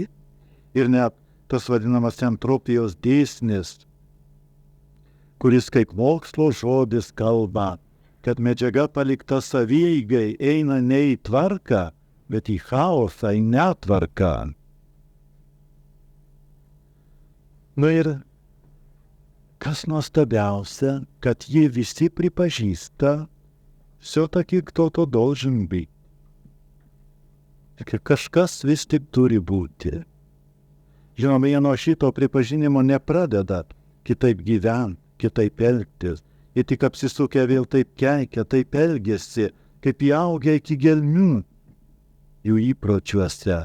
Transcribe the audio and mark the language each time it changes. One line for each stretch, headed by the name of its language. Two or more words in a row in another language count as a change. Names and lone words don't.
Lithuanian: Ir net tas vadinamas entropijos dėsnis, kuris kaip mokslo žodis kalba, kad medžiaga palikta savieigai eina ne į tvarką, bet į chaosą, į netvarką. Ir kas nuostabiausia, kad jie visi pripažįsta,
Russian: все-таки кто-то должен быть.
Lithuanian: Kažkas vis tik turi būti. Žinoma, jie nuo šito pripažinimo nepradeda kitaip gyventi, kitaip elgtis. Jie tik apsisukę vėl taip keikia, taip elgiasi kaip įaugę iki gelmių jų įpročiuose.